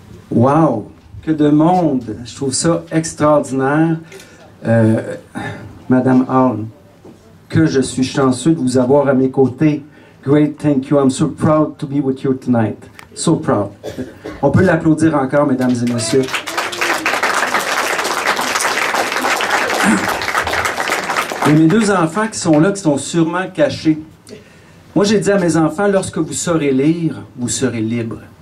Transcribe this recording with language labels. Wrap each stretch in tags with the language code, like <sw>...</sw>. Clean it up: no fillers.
<fr>Wow! Que de monde! Je trouve ça extraordinaire. Madame Hall, que je suis chanceux de vous avoir à mes côtés.</fr> <en>Great, thank you. I'm so proud to be with you tonight. So proud.</en> <fr>On peut l'applaudir encore, mesdames et messieurs. Et mes deux enfants qui sont là, qui sont sûrement cachés. Moi, j'ai dit à mes enfants, lorsque vous saurez lire, vous serez libre.</fr>